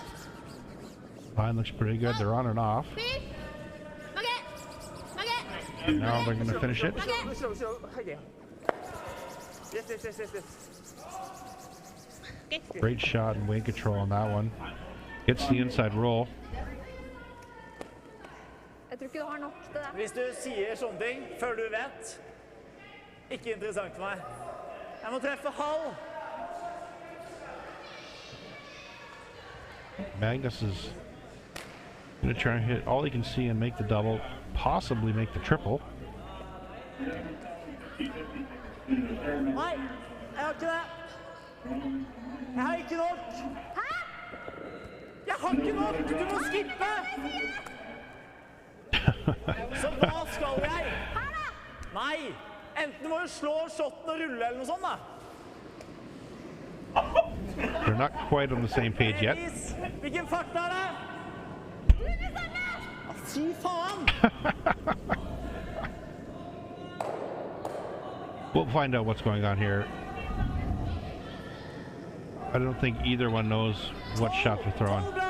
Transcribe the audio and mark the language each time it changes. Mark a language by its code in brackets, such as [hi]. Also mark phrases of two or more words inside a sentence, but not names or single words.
[en] Line looks pretty good. They're on and off. Please. And now they're going to finish it. Yes. Great shot and weight control on that one. Gets the inside roll. [no] Jeg tror ikke du har nok til det. Hvis du sier sånne ting før du vet, ikke interessant for meg. Jeg må treffe halv. [en] Magnus is going to try and hit all he can see and make the double, possibly make the triple. [no] Nei, jeg har ikke det. Jeg har ikke nok. Hæ? Jeg har ikke nok. Du må skippe. Så hva skal jeg? Her da! Nei, enten må du slå shotten og rulle eller noe sånt da. [en] They're not quite on the same page yet. [no] Hvilken fart er det? Fy faen! [en] We'll find out what's going on here. I don't think either one knows what shot they're throwing.